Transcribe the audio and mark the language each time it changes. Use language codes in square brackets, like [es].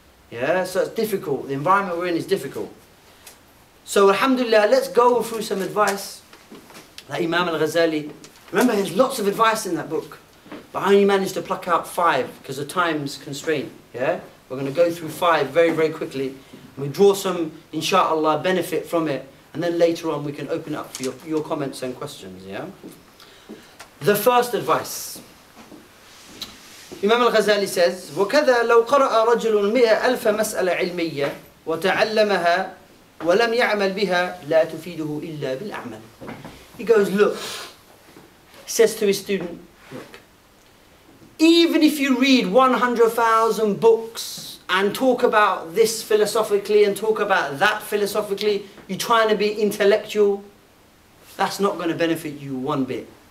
[en] Yeah, so it's difficult. The environment we're in is difficult. So alhamdulillah, let's go through some advice that Imam al-Ghazali, remember there's lots of advice in that book, but I only managed to pluck out 5 because of time's constraint. Yeah, we're going to go through 5 very, very quickly. And we draw some, inshaAllah, benefit from it, and then later on we can open up for your comments and questions. Yeah. The first advice. Imam al-Ghazali says, [ar] وَكَذَا لَوْ قَرَأَ رَجُلٌ 100,000 مَسْأَلَةٍ عِلْمِيَّةٍ وَتَعَلَّمَهَا وَلَمْ يَعْمَلْ بِهَا لَا تُفِيدُهُ إِلَّا بِالْأَعْمَلِ. [en] He goes, look, says to his student, look, even if you read 100,000 books and talk about this philosophically and talk about that philosophically, you're trying to be intellectual, that's not going to benefit you one bit.